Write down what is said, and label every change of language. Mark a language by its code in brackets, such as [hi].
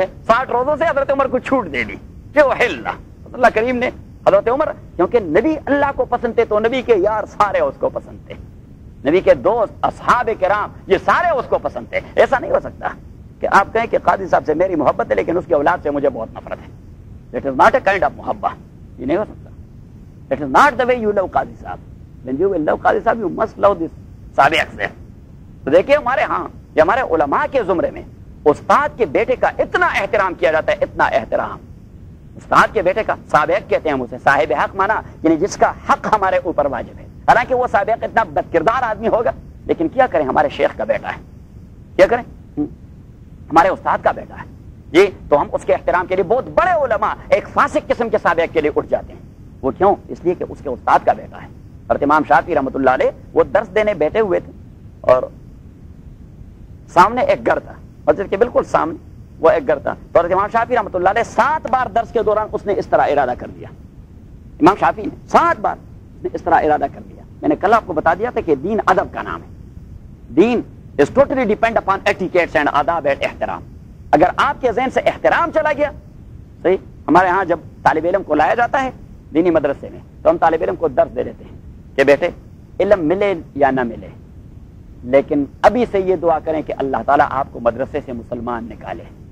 [ur] 60 روزوں سے حضرت عمر کو چھوٹ دے دی کہ احل. اللہ کریم نے حضرت عمر، کیونکہ نبی اللہ کو پسند تھے تو نبی کے یار سارے اس کو پسند تھے، نبی کے دوست اصحاب کرام یہ سارے اس کو پسند تھے. ایسا نہیں ہو سکتا کہ آپ کہیں کہ قاضی صاحب سے میری محبت ہے لیکن اس کی اولاد سے مجھے بہت نفرت ہے. [en] It is not a kind of محبت. [ur] یہ نہیں ہو سکتا. [en] It is not the way you love قاضی صاحب. When you will love قاضی صاحب you must love this سابق سے. [ur] تو دیکھیے ہمارے ہاں یہ ہمارے علماء کے زمرے میں استاد کے بیٹے کا اتنا احترام کیا جاتا ہے، اتنا احترام. استاد کے بیٹے کا سابق کہتے ہیں اسے، صاحب حق مانا یعنی جس کا حق ہمارے اوپر واجب ہے. حالانکہ وہ سابق اتنا بد کردار آدمی ہوگا لیکن کیا کریں ہمارے شیخ کا بیٹا ہے. کیا کریں ہمارے استاد کا بیٹا ہے جی. تو ہم اس کے احترام کے لیے بہت بڑے علماء ایک فاسق قسم کے سابق کے لیے اٹھ جاتے ہیں. وہ کیوں؟ اس لیے کہ اس کے استاد کا بیٹا ہے. اور امام شافعی رحمۃ اللہ علیہ وہ درس دینے بیٹھے ہوئے تھے اور سامنے ایک گھر تھا، مسجد کے بالکل سامنے وہ ایک گھر تھا. تو امام شافعی رحمۃ اللہ علیہ 7 بار درس کے دوران اس نے اس طرح ارادہ کر دیا. امام شافعی نے 7 بار اس طرح ارادہ کر دیا. میں نے کل آپ کو بتا دیا تھا کہ دین ادب کا نام ہے. [en] دین is totally depend upon etiquettes and آداب and احترام. [ur] اگر آپ کے ذہن سے احترام چلا گیا، صحیح. ہمارے ہاں جب طالب علم کو لایا جاتا ہے دینی مدرسے میں تو ہم طالب علم کو درس دے دیتے ہیں کہ بیٹے علم ملے یا نہ ملے لیکن ابھی سے یہ دعا کریں کہ اللہ تعالیٰ آپ کو مدرسے سے مسلمان نکالے.